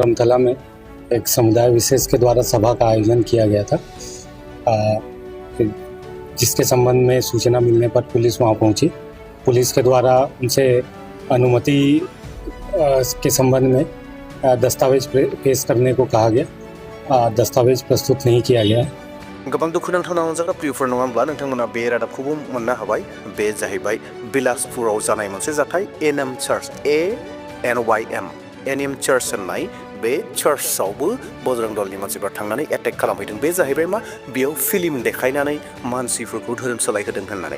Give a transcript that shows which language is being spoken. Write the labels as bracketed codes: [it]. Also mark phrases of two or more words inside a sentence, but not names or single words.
[hi] धर्मतला में एक समुदाय विशेष के द्वारा सभा का आयोजन किया गया था, जिसके संबंध में सूचना मिलने पर पुलिस वहां पहुंची। पुलिस के द्वारा उनसे अनुमति के संबंध में दस्तावेज पेश करने को कहा गया। दस्तावेज प्रस्तुत नहीं किया गया है। [brx] गोबां दुखुनांथाव जाग्रा प्रियफोर नङा होमब्ला नोंथांमोना बे रादाबखौबो मोननो हाबाय। बे जाहैबाय बिलासपुराव जानाय मोनसे जाथाय एनएम चार्च एनएम चार्च होननाय बे चार्चआवबो बजरं दलनि मानसिफ्रा थांनानै एटेक खालामहैदों। बे जाहैबाय मा बेयाव फिल्म देखायनानै मानसिफोरखौ धोरोम सोलायहोदों होननानै।